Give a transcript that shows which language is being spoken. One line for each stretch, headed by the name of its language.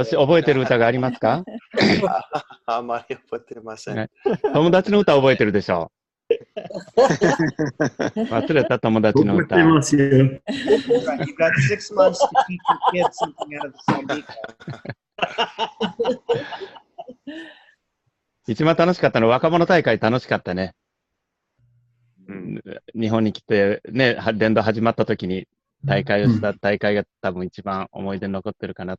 Japanese: 覚えてる歌がありますか？あんまり覚えてません。友達の歌覚えてるでしょ。忘れた友達の歌。覚えてますよ。
English: You've got 6 months to teach your kids something out of the Sambika.
Japanese: 一番楽しかったのは若者大会楽しかったね。日本に来てね、伝道始まった時に大会をした大会が多分一番思い出に残ってるかな。